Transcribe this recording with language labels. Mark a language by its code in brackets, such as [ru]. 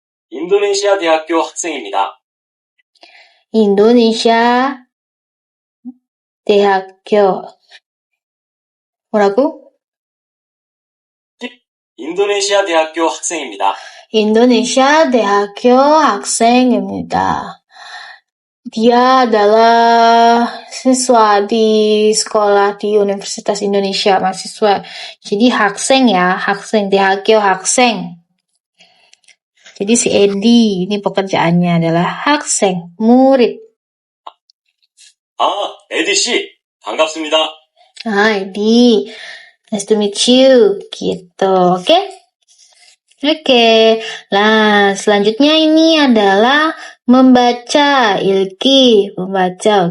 [ko] 인도네시아 대학교 학생입니다. Indonesia 대학교. 뭐라고? 인도네시아 대학교 학생입니다. Indonesia 대학교 학생입니다. [id] Dia adalah siswa di sekolah di Universitas Indonesia, mahasiswa. Jadi 학생 ya, 학생, 대학교 학생. Jadi si Edi, ini pekerjaannya adalah 학생, murid. [ko] 에디 씨, 반갑습니다. [id] Edi, [en] nice to meet you, [id] gitu, oke? Oke, nah selanjutnya ini adalah membaca, Ilki, membaca.